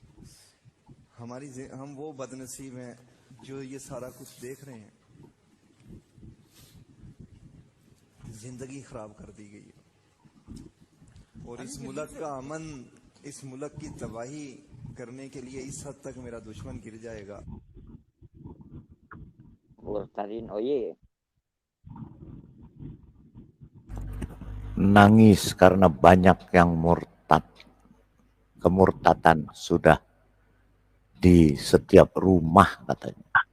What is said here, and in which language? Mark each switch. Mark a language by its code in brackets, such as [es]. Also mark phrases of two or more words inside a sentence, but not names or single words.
[ur] ہم وہ بدنصیب ہیں جو یہ سارا کچھ دیکھ رہے ہیں. زندگی خراب کر دی گئی ہے، اور اس ملک کا امن، اس ملک کی تباہی کرنے کے لیے اس حد تک میرا دشمن گر جائے گا. [id] Murtadin oye. Nangis karena banyak yang murtad. Kemurtatan sudah di setiap rumah katanya.